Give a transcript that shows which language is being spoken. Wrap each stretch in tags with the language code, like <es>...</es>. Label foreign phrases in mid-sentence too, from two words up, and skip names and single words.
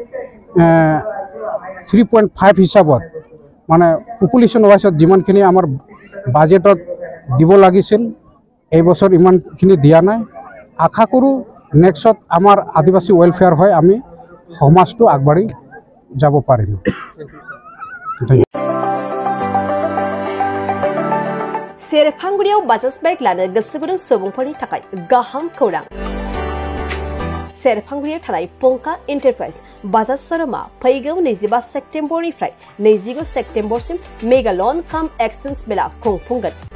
<as>3.5 হিচাপত মানে</as> <en>population wiseত</en> <as>যিমানখিনি আমাৰ বাজেটত দিব লাগিছিল এই বছৰ ইমানখিনি দিয়া নাই আশা কৰোঁ নেক্সট আমাৰ আদিবাসী ওয়েলফেয়াৰ হয় আমি সমাজটো আগবাঢ়ি যাব পাৰিম</as> <brx>सेरफांगुरियाव बाजाज बाइक लानो गोसो गुदुं सुबुंफोरनि थाखाय गाहाम खौरां सेरफांगुरियाव थानाय पंका एन्टारप्राइज बाजाज शोरूमा फैगौ 25 सेप्तेम्बरनिफ्राय 29 सेप्तेम्बरसिम</brx> <en>mega loan cum exchange</en> <brx>मेला खुंफुंगोन</brx>